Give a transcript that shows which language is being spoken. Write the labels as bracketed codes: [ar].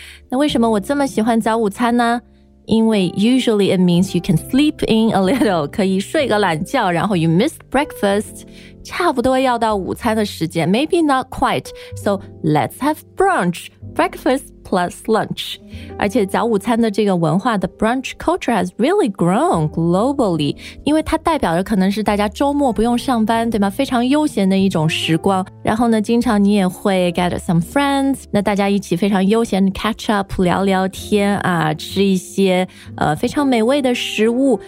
[zh] 那为什么我这么喜欢早午餐呢？ [en] 因为 usually it means you can sleep in a little, [zh] 可以睡个懒觉， [en] 然后 you miss breakfast, [zh] 差不多要到午餐的时间， [en] maybe not quite, so let's have brunch, breakfast,plus lunch. [zh] 而且早午餐的这个文化 [en] the brunch culture has really grown globally. [zh] 因为它代表着可能是大家周末不用上班，对吗？非常悠闲的一种时光。然后呢，经常你也会 [en] get some friends, [zh] 那大家一起非常悠闲 catch up, 聊聊天啊，吃一些非常美味的食物。